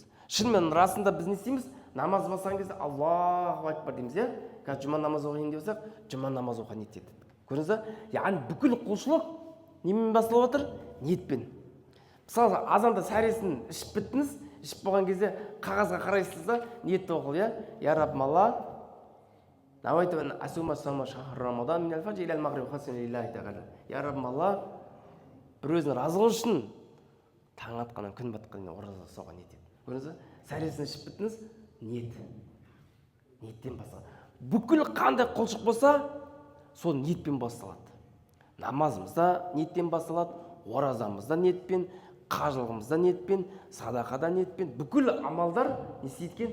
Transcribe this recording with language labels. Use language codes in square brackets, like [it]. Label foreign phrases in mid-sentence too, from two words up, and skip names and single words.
[kk] Шынымен расында біз не істейміз? Намаз басқан кезде [ar] الله أكبر [kk] дейміз, Қазір жұма намаз оқиын деп болсақ, жұма намаз оқуға ниет етеді. Көрдіңіз бе? Яғни бүкіл құлшылық немен басталып жатыр? Ниетпен. Мысалы, азанда сәресін ішіп біттіңіз, ішіп болған кезде қағазға қарайсыз да, ниетті оқыл, [ar] يا ربي الله نويت أن أصوم صوم شهر رمضان من الفجر إلى المغرب خالصا لله تعالى. [kk] Я Раббым Алла, бір өзінің разылығы үшін таң атқаннан күн батқаннан ораза ұстауға ниет етеді. Көрдіңіз бе? Сәресін ішіп біттіңіз, ниеттен басталады. Бүкіл қандай құлшылық болса, сол ниетпен басталады. Намазымызда ниеттен басталады, оразамызда ниетпен, қажылығымызда ниетпен, садақада ниетпен, бүкіл амалдар несі еткен?